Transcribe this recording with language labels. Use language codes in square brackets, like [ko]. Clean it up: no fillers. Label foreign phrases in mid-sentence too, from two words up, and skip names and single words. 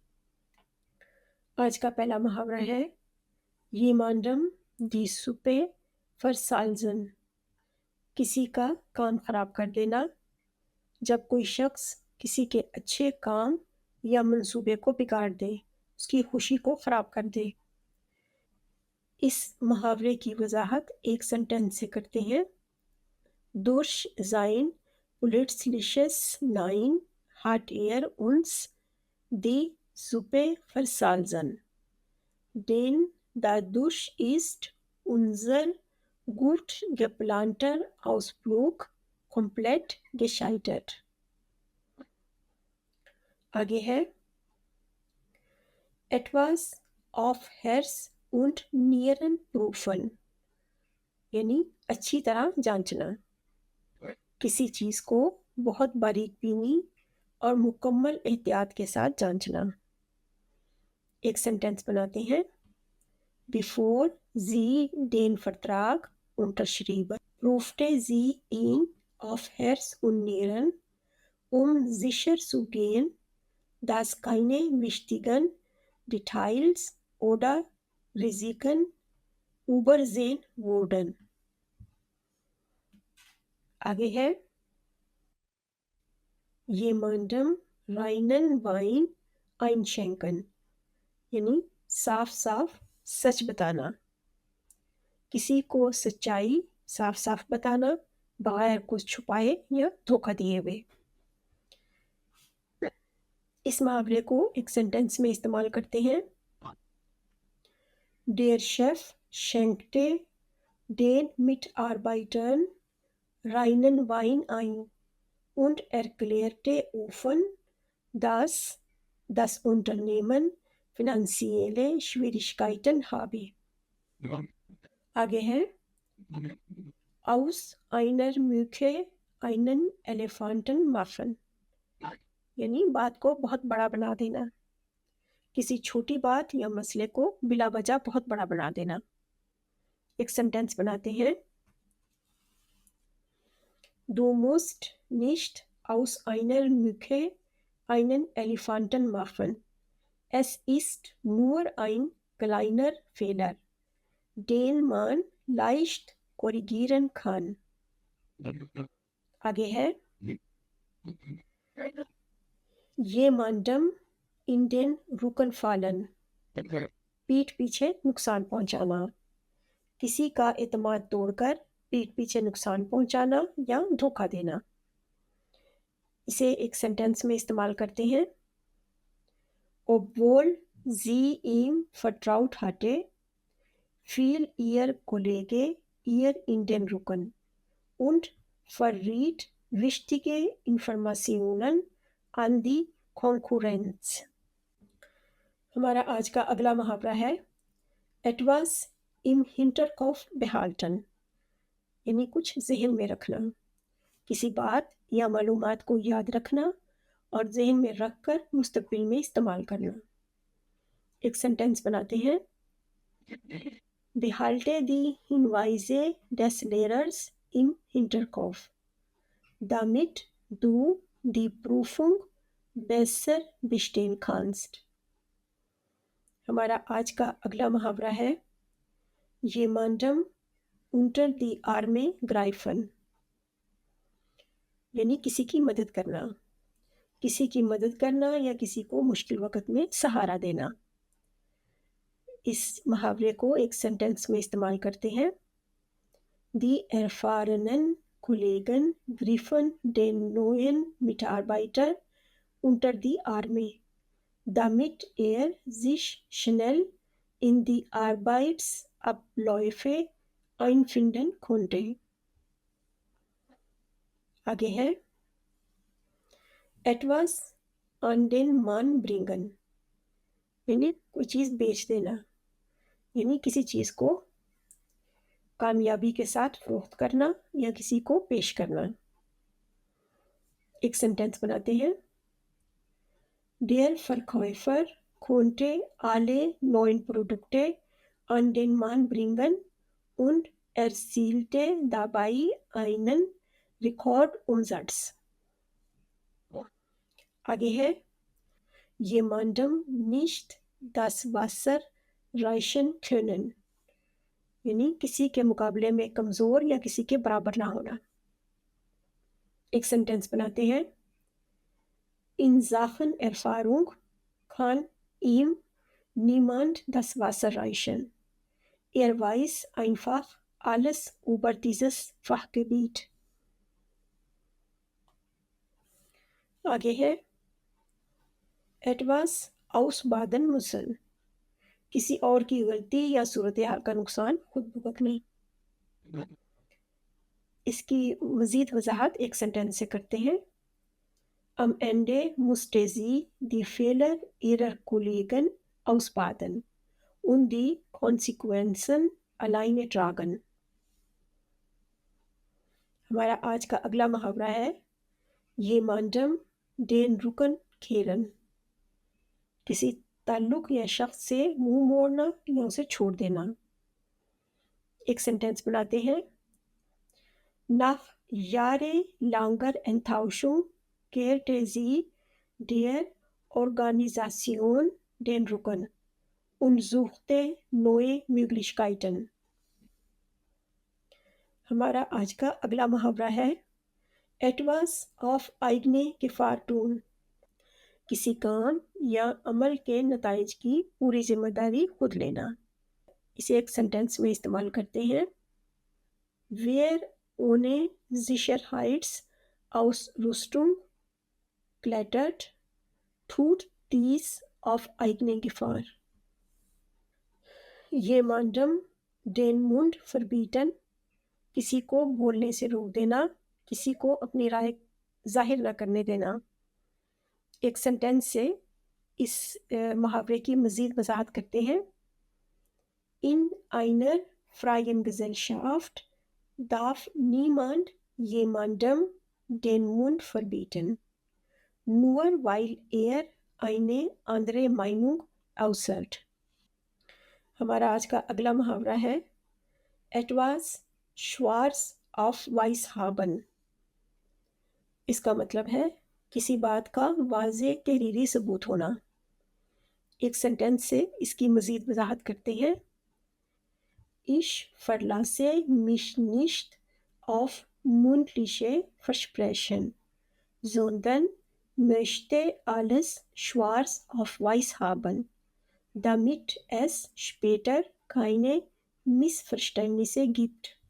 [ur] آج کا پہلا محاورہ ہے [de] jemandem die Suppe versalzen, [ur] کسی کا کام خراب کر دینا. جب کوئی شخص کسی کے اچھے کام یا منصوبے کو بگاڑ دے، اس کی خوشی کو خراب کر دے. اس محاورے کی وضاحت ایک سینٹینس سے کرتے ہیں. [de] durch sein plötzliches Nein hat uns die Suppe versalzen, denn dadurch ist unser gut geplanter Ausflug komplett gescheitert. [ur] آگے ہے [de] etwas auf Herz und Nieren prüfen, [ur] یعنی اچھی طرح جانچنا. کسی چیز کو بہت باریک بینی اور مکمل احتیاط کے ساتھ جانچنا. ایک سینٹینس بناتے ہیں. [de] Bevor sie den Vertrag unterschrieben, prüfte sie ihn auf Herz und Nieren, sicherzugehen, dass keine wichtigen Details oder Risiken übersehen wurden. [ur] آگے ہے [de] jemandem reinen Wein einschenken, [ur] یعنی صاف صاف سچ بتانا. کسی کو سچائی صاف صاف بتانا بغیر کچھ چھپائے یا دھوکا دیے ہوئے. اس محاورے کو ایک سینٹینس میں استعمال کرتے ہیں. [de] Der Chef schenkte den Mitarbeitern reinen Wein ein und erklärte offen, dass das Unternehmen finanzielle Schwierigkeiten habe. [ur] آگے ہے [de] aus einer Mücke einen Elefanten machen, [ur] یعنی بات کو بہت بڑا بنا دینا. کسی چھوٹی بات یا مسئلے کو بلا وجہ بہت بڑا بنا دینا. ایک سینٹینس بناتے ہیں. [de] Du musst nicht aus einer Mücke einen Elefanten machen. Es ist nur ein kleiner Fehler, den man leicht korrigieren kann. [ur] آگے ہے [de] jemandem in den Rücken fallen, [ur] پیٹھ پیچھے نقصان پہنچانا. کسی کا اعتماد توڑ کر پیٹھ پیچھے نقصان پہنچانا یا دھوکا دینا. اسے ایک سینٹینس میں استعمال کرتے ہیں. [de] Obwohl sie ihm vertraut hatte, fiel ihr Kollege ihr in den Rücken und verriet wichtige Informationen an die Konkurrenz. [ur] ہمارا آج کا اگلا محاورہ ہے [de] etwas im Hinterkopf behalten, [ur] یعنی کچھ ذہن میں رکھنا. کسی بات یا معلومات کو یاد رکھنا اور ذہن میں رکھ کر مستقبل میں استعمال کرنا. ایک سینٹینس بناتے ہیں. [de] Behalte die Hinweise des Lehrers im Hinterkopf, damit du die Prüfung besser bestehen kannst. [ur] ہمارا آج کا اگلا محاورہ ہے [de] jemandem unter die Arme greifen, [ur] یعنی کسی کی مدد کرنا. کسی کی مدد کرنا یا کسی کو مشکل وقت میں سہارا دینا. اس محاورے کو ایک سینٹینس میں استعمال کرتے ہیں. [de] Die erfahrenen Kollegen griffen den neuen Mitarbeiter unter die Arme, damit er sich schnell in die Arbeitsabläufe einfinden konnte. [ur] آگے ہے [de] etwas an den Mann bringen، [ur] یعنی کوئی چیز بیچ دینا، یعنی کسی چیز کو کامیابی کے ساتھ فروخت کرنا یا کسی کو پیش کرنا۔ ایک سینٹینس بناتے ہیں، [de] Der Verkäufer konnte alle neuen Produkte an den Mann bringen und erzielte dabei einen Rekordumsatz۔ [ur] آگے ہے [de] jemandem nicht das Wasser reichen können، [ur] یعنی کسی کے مقابلے میں کمزور یا کسی کے برابر نہ ہونا۔ ایک سینٹینس بناتے ہیں، [de] In Sachen Erfahrung kann ihm niemand das Wasser reichen. Er weiß einfach alles über dieses Fachgebiet۔ [ur] آگے ہے [de] etwas ausbaden müssen، [ur] کسی اور کی غلطی یا صورتحال کا نقصان خود بھگتنا۔ اس کی مزید وضاحت ایک سینٹینس سے کرتے ہیں، [de] Am Ende musste sie die Fehler ihrer Kollegen ausbaden und die Konsequenzen alleine tragen۔ [ur] ہمارا آج کا اگلا محاورہ ہے [de] jemandem den Rücken kehren، [ur] کسی تعلق یا شخص سے منہ موڑنا یا اسے چھوڑ دینا۔ ایک سینٹینس بناتے ہیں، [de] Nach jahrelanger Enttäuschung kehrte sie der Organisation den Rücken und suchte neue Möglichkeiten۔ [ur] ہمارا آج کا اگلا محاورہ ہے [de] etwas auf eigene Gefahr tun، [ur] کسی کام یا عمل کے نتائج کی پوری ذمہ داری خود لینا۔ اسے ایک سینٹینس میں استعمال کرتے ہیں، [de] Wer ohne Sicherheitsausrüstung klettert, tut dies auf eigene Gefahr۔ jemandem den Mund verbieten، [ur] کسی کو بولنے سے روک دینا، کسی کو اپنی رائے ظاہر نہ کرنے دینا۔ ایک سینٹینس سے اس محاورے کی مزید وضاحت کرتے ہیں، [de] In einer freien Gesellschaft darf niemand jemandem den Mund verbieten, nur weil er eine andere Meinung äußert۔ [ur] ہمارا آج کا اگلا محاورہ ہے [de] etwas schwarz auf weiß haben، [ur] اس کا مطلب ہے کسی بات کا واضح تحریری ثبوت ہونا۔ ایک سینٹینس سے اس کی مزید وضاحت کرتے ہیں، [de] Ich verlasse mich nicht auf mündliche Versprechen, sondern möchte alles schwarz auf weiß haben, damit es später keine Missverständnisse gibt۔